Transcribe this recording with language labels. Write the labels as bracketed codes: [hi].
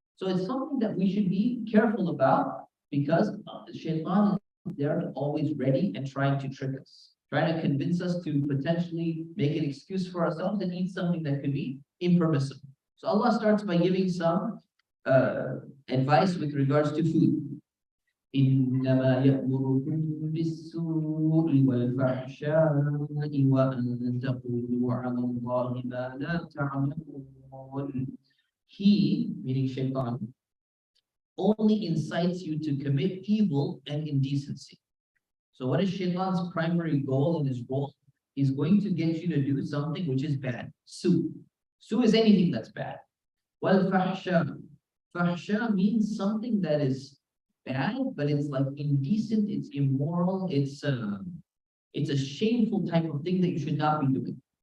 [en] So it's something that we should be careful about because the shaitan is there always ready and trying to trick us. trying to convince us to potentially make an excuse for ourselves and eat something that could be impermissible. So Allah starts by giving some advice with regards to food. [ar] إنما يأمركم بالسوء والفحشاء وأن تقولوا على الله ما لا تعلمون. [en] He, meaning Shaitan, only incites you to commit evil and indecency. So what is Shaitan's primary goal in his role? He's going to get you to do something which is bad. Su. Su is anything that's bad. Wal fahsha. Fahsha means something that is bad, but it's like indecent, it's immoral, it's a shameful type of thing that you should not be doing.